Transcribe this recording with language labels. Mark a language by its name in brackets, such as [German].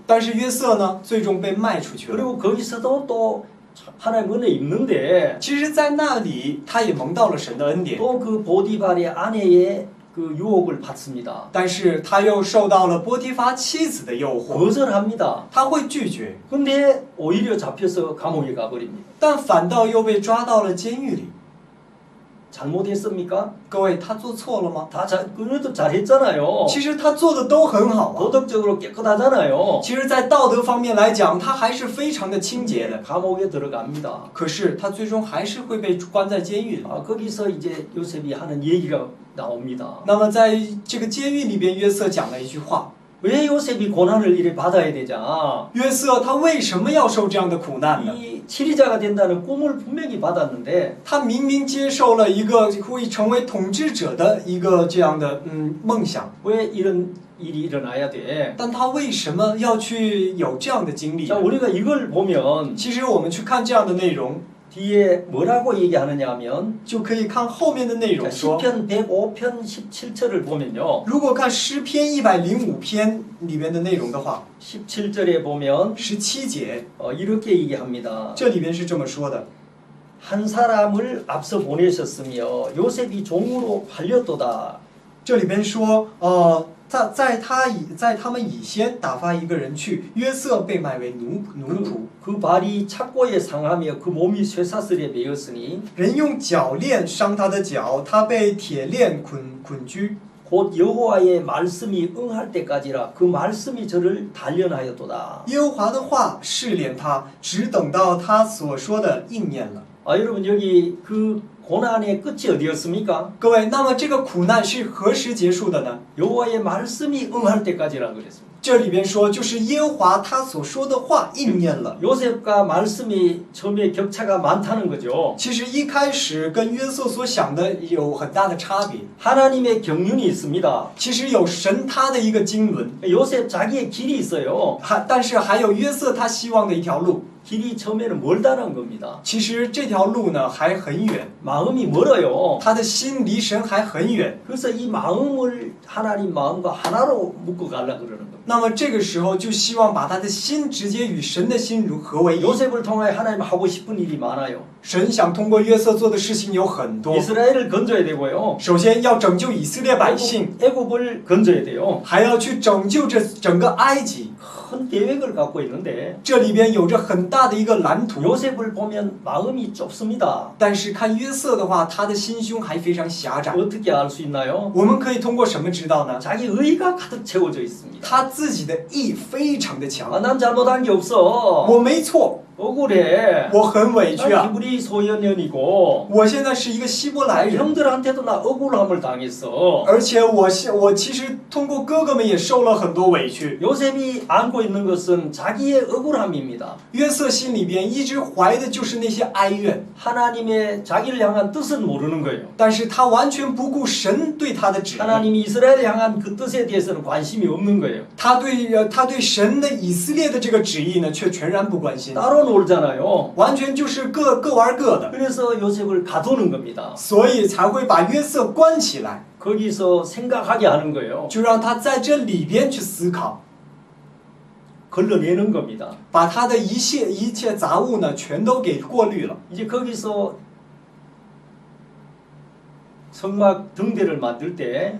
[Chinese] 但是约瑟呢，最终被卖出去了。 [Korean] 그리고 거기서도 또 하나님 은혜 입는데 [Chinese] 其实，在那里他也蒙到了神的恩典， [Korean] 또 그 보디발의 아내의 그 유혹을 받습니다. [Chinese] 但是他又受到了波提乏妻子的诱惑， [Korean] 거절합니다. [Chinese] 他会拒绝， [Korean] 근데 오히려 잡혀서 감옥에 가버립니다. [Chinese] 但反倒又被抓到了监狱里。 [Korean] 잘못했습니까? [Chinese] 各位，他做错了吗？ [Korean] 그래도 잘했잖아요. [Chinese] 其实他做的都很好啊。 [Korean] 도덕적으로 깨끗하잖아요. [Chinese] 其实，在道德方面来讲，他还是非常的清洁的。 [Korean] 감옥에 들어갑니다. [Chinese] 可是，他最终还是会被关在监狱里。 [Korean] 거기서 이제 요셉이 하는 얘기가 나옵니다. [Chinese] 那么，在这个监狱里边，约瑟讲了一句话： [Korean] 왜 요셉이 고난을 이래 받아야 되자? [Chinese] 约瑟他为什么要受这样的苦难呢？ [Korean] 이 치리자가 된다는 꿈을 분명히 받았는데 [Chinese] 他明明接受了一个会成为统治者的一个这样的梦想， [Korean] 왜 이런 일이 일어나야 돼? [Chinese] 但他为什么要去有这样的经历 [Korean] 자, [Chinese] 呢？ [Korean] 우리가 이걸 보면 [Chinese] 其实我们去看这样的内容， [Korean] 뒤에 뭐라고 얘기하느냐 하면 [Chinese] 就可以看后面的内 [Korean] 자, [Chinese] 容说。 [Korean] 시편 105편 17절을 보면요. [Chinese] 如果看诗篇105篇里面的内容的话， [Korean] 17절에 보면 [Chinese] 17节 [Korean] 이렇게 얘기합니다. [Chinese] 这里边是这么说的： [Korean] 한 사람을 앞서 보내셨으며 요셉이 종으로 팔렸도다. [Chinese] 这里边说，在他们以先打发一个人去，约瑟被卖为奴仆， [Korean] 그 발이 착고에 상하며 그 몸이 쇠사슬에 매였으니 [Chinese] 人用脚链伤他的脚，他被铁链捆拘。 [Korean] 곧 여호와의 말씀이 응할 때까지라 그 말씀이 저를 단련하였도다. [Chinese] 耶和华的话试炼他，只等到他所说的应验了。 [Korean] 여러분 여기 그 고난의 끝이 어디였습니까? [Chinese] 各位，那么这个苦难是何时结束的呢？ [Korean] 여호와의 말씀이 응할 때까지라 그랬습니다. [Chinese] 这里边说，就是耶和华他所说的话应验了。 [Korean] 요셉과 말씀이 처음에 격차가 많다는 거죠. [Chinese] 其实一开始跟约瑟所想的有很大的差别。 [Korean] 하나님의 경륜이 있습니다. [Chinese] 其实有神他的一个经纶， [Korean] 요셉 자기의 길이 있어요. [Chinese] 但是还有约瑟他希望的一条路。 [Korean] 길이 처음에는 멀다는 겁니다. [Chinese] 其实这条路呢还很远， [Korean] 마음이 멀어요. [Chinese] 他的心离神还很远， [Korean] 그래서 이 마음을 하나님 마음과 하나로 묶어 가려고 그러는 겁니다. [Chinese] 那么这个时候就希望把他的心直接与神的心合为一。 [Korean] 요셉을 통하여 하나님 하고 싶은 일이 많아요. [Chinese] 神想通过约瑟做的事情有很多。 [Korean] 이스라엘을 건져야 되고요. [Chinese] 首先要拯救以色列百姓， [Korean] 애굽을 건져야 돼요. [Chinese] 还要去拯救这整个埃及。 [Korean] 큰 계획을 갖고 있는데 [Chinese] 这里边有着很大的一个蓝图。 [Korean] 요셉을 보면 마음이 좁습니다. [Chinese] 但是看约瑟的话，他的心胸还非常狭窄。 [Korean] 어떻게 알 수 있나요? [Chinese] 我们可以通过什么知道呢？ [Korean] 자기 의가 가득 채워져 있습니다. [Chinese] 他自己的义非常的强。 [Korean] 난 잘못한 게 없어. [Chinese] 我没错， [Korean] 억울해. [Chinese] 我很委屈 [Korean] 난 [Chinese] 啊。 [Korean] 히브리 소년이고 [Chinese] 我现在是一个希伯来人， [Korean] 형들한테도 나 억울함을 당했어. [Chinese] 而且我其实通过哥哥们也受了很多委屈。 [Korean] 요셉이 안고 있는 것은 자기의 억울함입니다. [Chinese] 约瑟心里边一直怀的就是那些哀怨， [Korean] 하나님의 자기를 향한 뜻은 모르는 거예요. [Chinese] 但是他完全不顾神对他的旨意， [Korean] 하나님이 이스라엘을 향한 그 뜻에 대해서는 관심이 없는 거예요. [Chinese] 他对神的以色列的这个旨意呢，却全然不关心， [Korean] 따로 놀잖아요. [Chinese] 完全就是各玩各的， [Korean] 그래서 요셉을 가두는 겁니다. [Chinese] 所以才会把约瑟关起来， [Korean] 거기서 생각하게 하는 거예요. [Chinese] 就让他在这里边去思考， [Korean] 걸러내는 겁니다. [Chinese] 把他的一切杂物呢，全都给过滤了。 [Korean] 이제 거기서 성막 등대를 만들 때